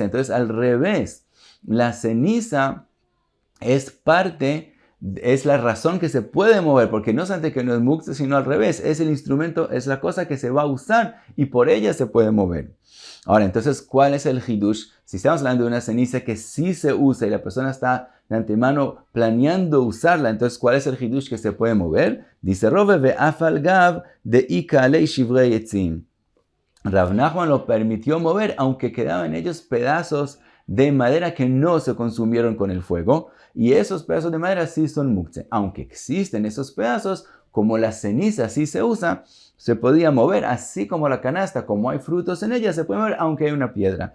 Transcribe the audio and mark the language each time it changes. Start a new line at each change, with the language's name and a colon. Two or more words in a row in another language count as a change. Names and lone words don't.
Spanish: Entonces al revés, la ceniza es la razón que se puede mover, porque no solamente que no es muktzeh, sino al revés, es el instrumento, es la cosa que se va a usar y por ella se puede mover. Ahora, entonces, ¿cuál es el hidush? Si estamos hablando de una ceniza que sí se usa y la persona está de antemano planeando usarla, entonces, ¿cuál es el hidush que se puede mover? Dice Rove,
Aramaic: ואף על גב דאיכא עלי שברי עצים.
Spanish: Rav Nachman lo permitió mover, aunque quedaban en ellos pedazos de madera que no se consumieron con el fuego, y esos pedazos de madera sí son muktzeh. Aunque existen esos pedazos, como la ceniza sí se usa, se podía mover, así como la canasta, como hay frutos en ella, se puede mover aunque hay una piedra.